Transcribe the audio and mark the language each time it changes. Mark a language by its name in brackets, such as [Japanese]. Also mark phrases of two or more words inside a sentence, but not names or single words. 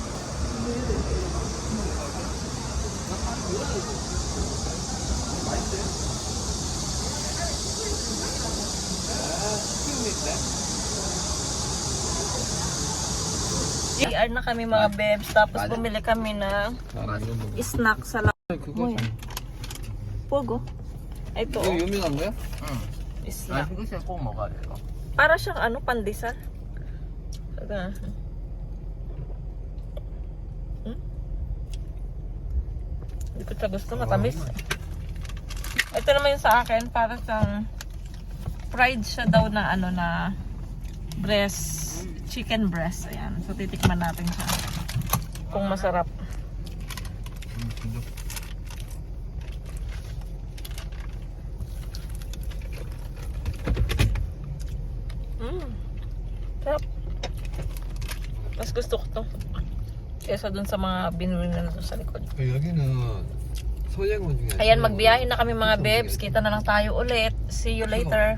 [Filipino] CR na kami mga bebs. Tapos bumili kami ng snack sa [Korean] 그거 [Filipino] Pogo. Ito. [Korean] 이거 유명한 거야? Snack. 이거 꼭 먹어야 돼요. [Filipino] Para siyang pandesal. Hindi ko siya gusto, matamis. Ito naman yung sa akin, para siyang fried siya daw na na breast, [English] chicken breast. [Filipino] Ayan. So titikman natin siya. Kung masarap. Sarap. Mas gusto ko to kesa dun sa mga binuli na nito sa likod. [Korean] 여기는 소양원 중에. [Filipino] Ayan, magbiyahe na kami mga bebs. Kita na lang tayo ulit. [English] See you later.